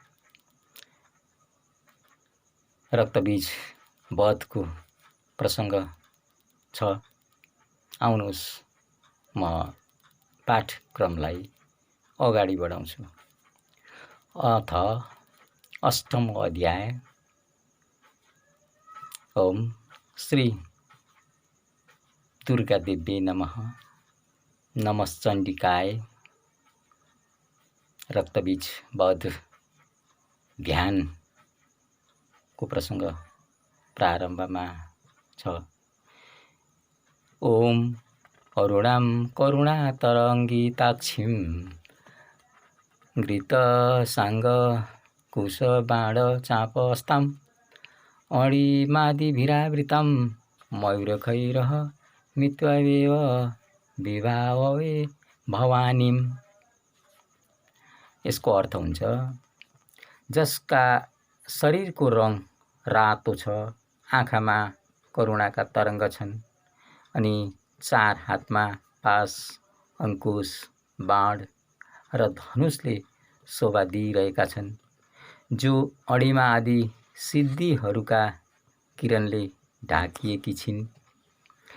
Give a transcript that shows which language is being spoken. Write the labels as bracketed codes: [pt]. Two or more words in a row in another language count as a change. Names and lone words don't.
[ne] रक्तबीज वधको प्रसङ्ग छ। आउनुहोस् म पाठक्रमलाई अगाडि बढाउँछु। [sa] अथ 8औं अध्याय। ओम श्री दुर्गा देवी नमः। नमश्चण्डिकाय। [ne] रक्तबीज वध ध्यानको प्रसङ्ग प्रारम्भमा छ। [sa] ओम अरुणां करुणातरङ्गिताक्षीं घृतसाङ्गकुशबाणचापस्तां अणिमादिभिरावृतां मयूरखैरः मित्वावेव विभाववे भवानीम। [ne] यसको अर्थ हुन्छ, जसका शरीरको रङ रातो छ, आँखामा करुणाका तरङ्ग छन् अनि 4 हातमा पास, अंकुश, बाण र धनुषले शोभा दिइरहेका छन्, जो अणिमा आदि सिद्धिहरूका किरणले ढाकिएकी छिन्।